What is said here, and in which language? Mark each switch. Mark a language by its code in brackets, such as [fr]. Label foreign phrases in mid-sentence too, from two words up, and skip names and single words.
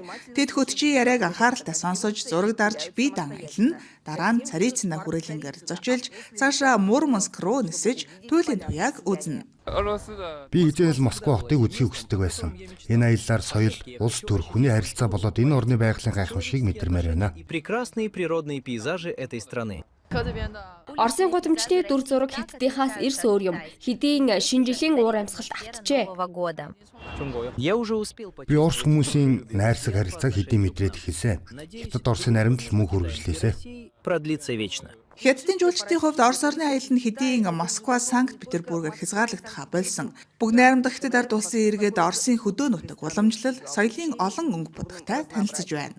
[mn] Тэд хөтчийн яриаг анхааралтай сонсож, зураг дарж, бие даан аялна. Дараа нь Царицына хүрээлэнгээр зочилж, цаашаа Мурманск руу нисэж, туйлын туяаг үзнэ. Би эзэнэл Москва хотыг үзхийг хүсдэг байсан. Энэ аяллаар соёл, улс төр, хүний харилцаа болоод энэ орны байгалийн гайхамшиг мэдэрмээр байна. [ru] Прекрасные природные пейзажи этой страны. [mn] Оросын гудамжны дүр зураг Хятадынхаас эрс өөр юм. Хэдийн шинэ жилийн уур амьсгалд автжээ. [ru] Я уже успел [mn] Би Орос хүмүүсийн найрсаг харилцааг хэдийн мэдрээд эхэлсэн. Хятад Оросын наримдал мөн хүргэжлээсэ. [ru] продлиться вечно. [mn] Хятадын жуулчдын хувьд Орос орны аялал нь хэдийн Москва, Санкт-Петербургээр хязгаарлагдах байлсан. Бүгд найрамдах Хятад ард улсын иргэд Оросын хөдөө нутаг уламжлал, соёлын олон өнгө будагтай танилцж байна.